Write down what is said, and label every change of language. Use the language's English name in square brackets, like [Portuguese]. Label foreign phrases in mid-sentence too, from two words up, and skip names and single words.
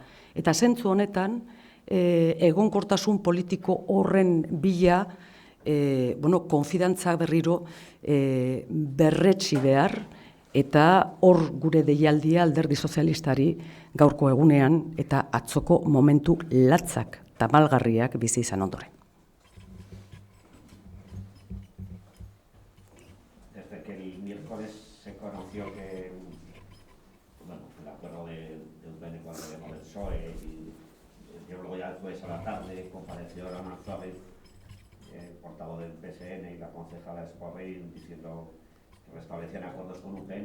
[Basque] Eta zentzu honetan, egonkortasun politiko horren bila, konfidantza berriro berretsi behar, eta hor gure deialdia Alderdi Sozialistari gaurko egunean eta atzoko momentu latzak tamalgarriak bizi izan ondoren. [Spanish] Desde que el miércoles se conoció que el acuerdo de UPN con el gobierno del PSOE, y luego ya después a la tarde compareció Ramón Suárez, portavoz del PSN, y la concejala Esporrín diciendo que restablecían acuerdos con UPN.